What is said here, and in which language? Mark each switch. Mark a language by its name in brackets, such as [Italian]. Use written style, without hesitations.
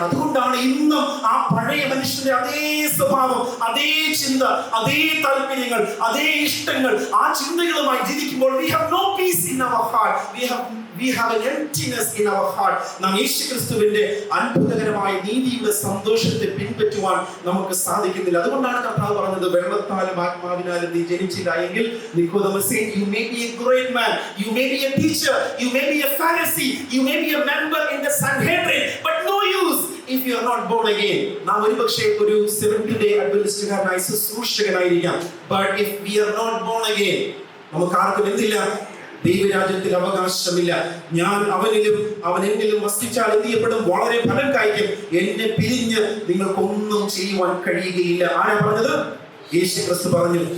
[Malayalam] അതുകൊണ്ടാണ് ഇന്നും ആ പഴയ മനുഷ്യന്റെ അതേ സ്വഭാവം, അതേ ചിന്ത, അതേ താല്പര്യങ്ങൾ, അതേ ഇഷ്ടങ്ങൾ, ആ ചിന്തകളുമായി ജീവിക്കുമ്പോൾ we have no peace in our heart, we have an emptiness in our heart. നാം യേശുക്രിസ്തുവിന്റെ അത്ഭുതകരമായ നീതിയുടെ സന്തോഷത്തെ പിൻപറ്റുവാൻ നമുക്ക് സാധിക്കുന്നില്ല. [English] അതുകൊണ്ടാണ് കർത്താവ് പറഞ്ഞത്, വെള്ളത്താലും ആത്മാവിനാലും നീ ജനിച്ചില്ല എങ്കിൽ നിക്കോദെമോസേ, you may be a great man, you may be a teacher, you may be a Pharisee, you may be a member in the Sanhedrin, but no use if you are not born again. [Malayalam] നാം ഒരുപക്ഷേ ഒരു seventh day അഡ്വെന്റിസ്റ്റുകാരനായ ശുശ്രൂഷകനായിരിക്കാം, but if we are not born again, നമുക്ക് ആർക്കും എന്തില്ല? ദൈവരാജ്യത്തിൽ അവകാശമില്ല. ഞാൻ അവനിലും അവൻ എന്നിലും വസിച്ചാൽ എന്ത് ചെയ്യപ്പെടും? വളരെ ഫലം കായ്ക്കും. എന്നെ പിരിഞ്ഞ് നിങ്ങൾക്കൊന്നും ചെയ്യുവാൻ കഴിയുകയില്ല. ആരാ പറഞ്ഞത്? യേശുക്രിസ്തു പറഞ്ഞു.